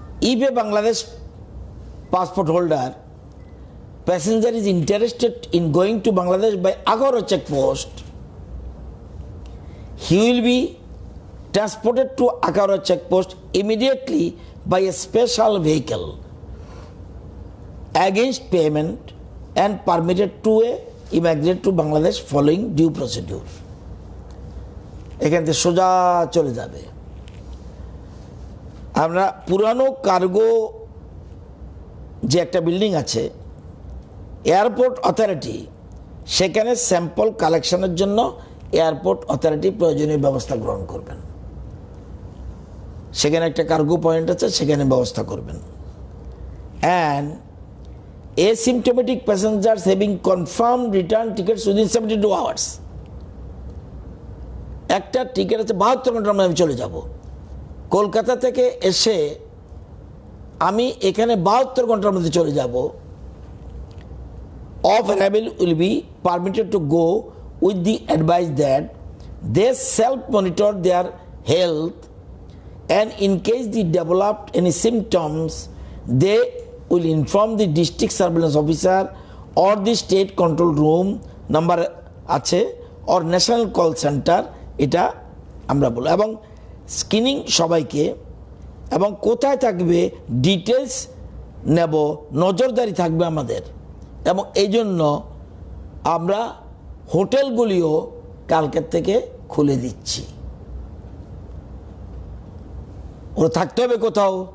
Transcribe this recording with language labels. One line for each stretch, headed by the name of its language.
English: If a Bangladesh passport holder passenger is interested in going to Bangladesh by Agora checkpost, he will be transported to Agora checkpost immediately by a special vehicle against payment and permitted to immigrate to Bangladesh following due procedure.
Bangla: এখান থেকে সোজা চলে যাবে। আমরা পুরানো cargo যে একটা building আছে এয়ারপোর্ট অথরিটি, সেখানে স্যাম্পল কালেকশনের জন্য এয়ারপোর্ট অথরিটি প্রয়োজনীয় ব্যবস্থা গ্রহণ করবেন। সেখানে একটা কার্গো পয়েন্ট আছে, সেখানে ব্যবস্থা করবেন।
English: and asymptomatic passengers having confirmed return tickets within 72 hours,
Bangla: একটা টিকিট আছে 72 ঘন্টার মধ্যে আমি চলে যাব। কলকাতা থেকে এসে আমি এখানে 72 ঘন্টার মধ্যে চলে যাব।
English: Of arrival will be permitted to go with the advice that they self-monitor their health, and in case they developed any symptoms, they will inform the district surveillance officer or the state control room number আছে or national call center,
Bangla: এটা আমরা বলবো। এবং screening সবাইকে, এবং কোথায় থাকবে details নেব, নজরদারি থাকবে আমাদের। এবং এই জন্য আমরা হোটেলগুলিও কালকের থেকে খুলে দিচ্ছি। ওরা থাকতে হবে কোথাও,